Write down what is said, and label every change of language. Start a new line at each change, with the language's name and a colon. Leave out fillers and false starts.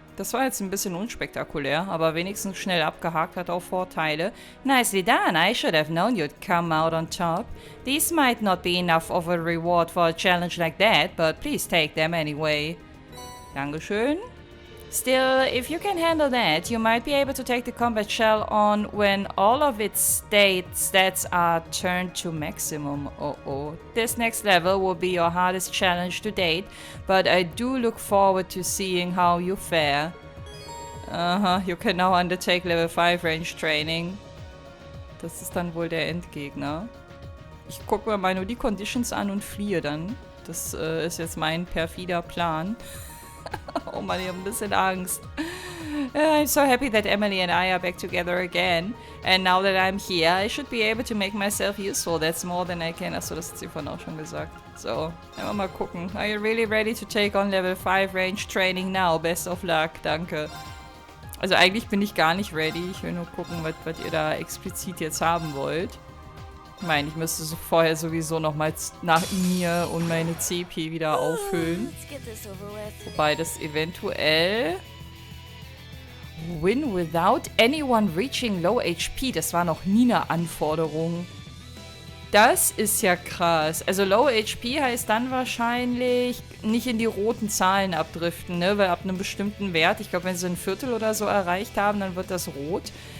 German: Das war jetzt ein bisschen unspektakulär, aber wenigstens schnell abgehakt, hat auch Vorteile.
English: Nicely done. I should have known you'd come out on top. These might not be enough of a reward for a challenge like that, but please take them anyway.
German: Dankeschön.
English: Still, if you can handle that, you might be able to take the combat shell on when all of its stats are turned to maximum. Oh. This next level will be your hardest challenge to date, but I do look forward to seeing how you fare. You can now undertake Level 5 Range Training.
German: Das ist dann wohl der Endgegner. Ich gucke mir mal nur die Conditions an und fliehe dann. Das ist jetzt mein perfider Plan. Oh Mann, ich habe ein bisschen Angst.
English: I'm so happy that Emily and I are back together again. And now that I'm here, I should be able to make myself useful. That's more than I can.
German: Achso, das hat sie vorhin auch schon gesagt. So, einfach mal gucken.
English: Are you really ready to take on Level 5 Range Training now? Best of luck.
German: Danke. Also eigentlich bin ich gar nicht ready. Ich will nur gucken, was ihr da explizit jetzt haben wollt. Ich meine, ich müsste so vorher sowieso nochmal nach mir und meine CP wieder auffüllen. Wobei das eventuell...
English: Win without anyone reaching low HP.
German: Das war noch nie eine Anforderung. Das ist ja krass. Also Low HP heißt dann wahrscheinlich nicht in die roten Zahlen abdriften, ne? Weil ab einem bestimmten Wert, ich glaube, wenn sie ein Viertel oder so erreicht haben, dann wird das rot.